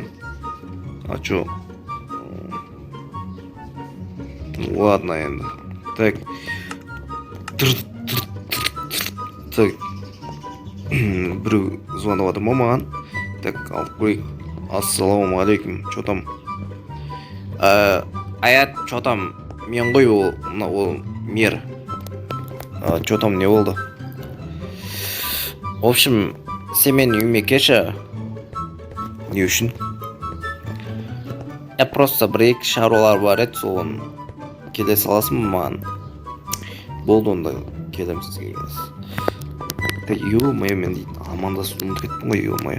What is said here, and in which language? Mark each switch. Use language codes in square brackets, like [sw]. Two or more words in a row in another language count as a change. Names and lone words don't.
[ru] А чё? Ладно енді. Так, так, [kk] біреу звондап жатыр ма маған? Так, алып қойайық. Ассалаумағалейкум. [ru] Чё там? Аят, чё там? [kk] Мен ғой ол мер. [ru] Чё там, [kk] не болды? [ru] В общем, [kk] сен менің үйіме келші. Не үшін? Просто бір-екі шаруалар бар еді, соған келе саласың ба маған? Болды, онда келем сізге. Ё-моё, мен дейтін амандасуды ұмытып кеттім ғой, ё-моё.